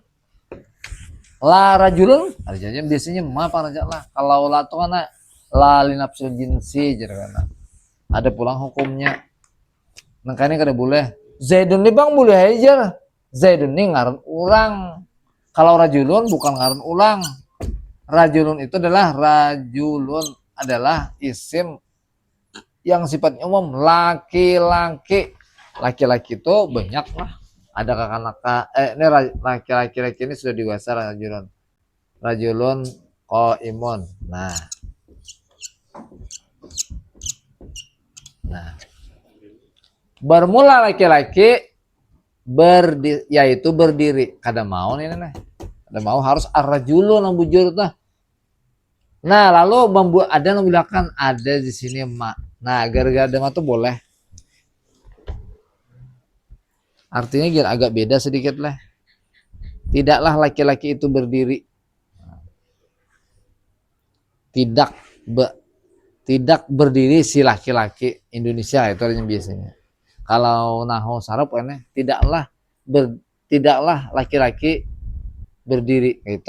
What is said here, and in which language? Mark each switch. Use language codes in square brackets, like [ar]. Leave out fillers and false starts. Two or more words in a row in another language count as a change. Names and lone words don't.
[ar] لا رجل, [bjn] artinya biasanya ma Pang lah. [id] Kalau la itu kan [ar] لا لنفي الجنس [id] jadi. [bjn] Ada pulang hukumnya. Makanya kada boleh. Zaidun ini Bang boleh aja. Zaidun ini ngaran ulang. Kalau rajulun bukan ngaran ulang. [id] Rajulun itu adalah isim yang sifatnya umum, laki-laki. Laki-laki itu banyak lah. Ada kakak-kakak. Ini laki-laki ini sudah dewasa rajulun. [ar] رجل قائم. Nah. [id] Bermula laki-laki yaitu berdiri. [bjn] Kada mau nih. Kada mau harus ar-rajulun yang bujur tuh. Nah, lalu ada yang membedakan ada di sini ma. Nah, gara-gara ada ma tuh boleh. [id] Artinya agak beda sedikit lah. Tidaklah laki-laki itu berdiri. Tidak berdiri si laki-laki. Indonesia itu artinya biasanya. Kalau [ar] نحو صرف [id] ini tidaklah laki-laki berdiri gitu.